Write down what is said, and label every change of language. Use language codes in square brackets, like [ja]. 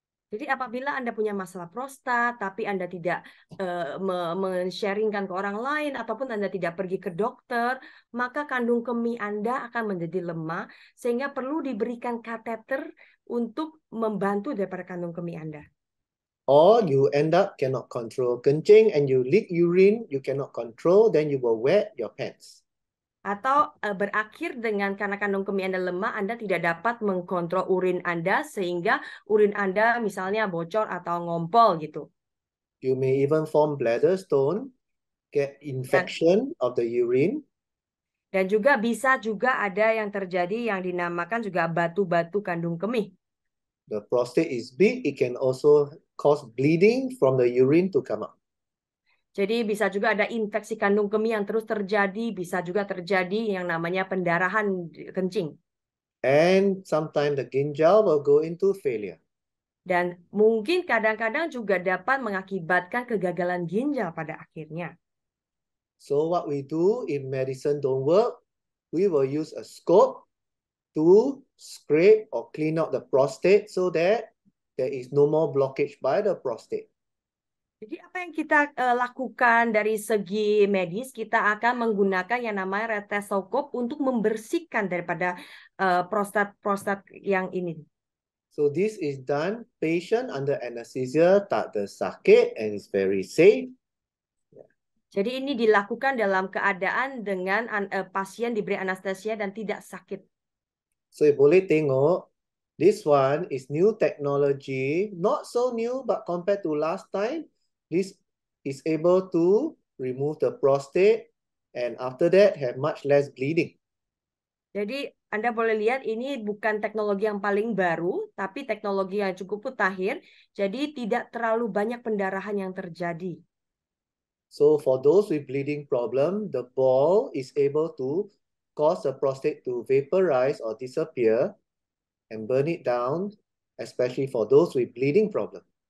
[id] Jadi apabila Anda punya masalah prostat, tapi Anda tidak men-sharingkan ke orang lain, ataupun Anda tidak pergi ke dokter, maka kandung kemih Anda akan menjadi lemah, sehingga perlu diberikan kateter untuk membantu daripada kandung kemih Anda. [en] Or you end up cannot control kencing and you leak urine, you cannot control, then you will wet your pants. [id] Atau berakhir dengan karena kandung kemih Anda lemah, Anda tidak dapat mengkontrol urin Anda sehingga urin Anda misalnya bocor atau ngompol gitu. [en] You may even form bladder stone, get infection of the urine. [id] Dan juga bisa juga ada yang terjadi yang dinamakan juga batu-batu kandung kemih. [en] The prostate is big, it can also cause bleeding from the urine to come out. [id] Jadi bisa juga ada infeksi kandung kemih yang terus terjadi, bisa juga terjadi yang namanya pendarahan kencing. [en] And sometimes the ginjal will go into failure. [id] Dan mungkin kadang-kadang juga dapat mengakibatkan kegagalan ginjal pada akhirnya. [en] So what we do if medicine don't work, we will use a scope to scrape or clean out the prostate so that there is no more blockage by the prostate. [id] Jadi apa yang kita lakukan dari segi medis, kita akan menggunakan yang namanya retesokop untuk membersihkan daripada prostat yang ini. [en] So this is done patient under anesthesia, [ms] tak ada sakit, [en] and it's very safe. [id] Jadi ini dilakukan dalam keadaan dengan pasien diberi anestesia dan tidak sakit. [en] So [ms] boleh tengok, [en] this one is new technology, not so new, but compared to last time, this is able to remove the prostate and after that have much less bleeding. [id] Jadi Anda boleh lihat ini bukan teknologi yang paling baru, tapi teknologi yang cukup mutakhir. Jadi tidak terlalu banyak pendarahan yang terjadi. [en] So for those with bleeding problem, the ball is able to cause the prostate to vaporize or disappear and burn it down, especially for those with bleeding problem.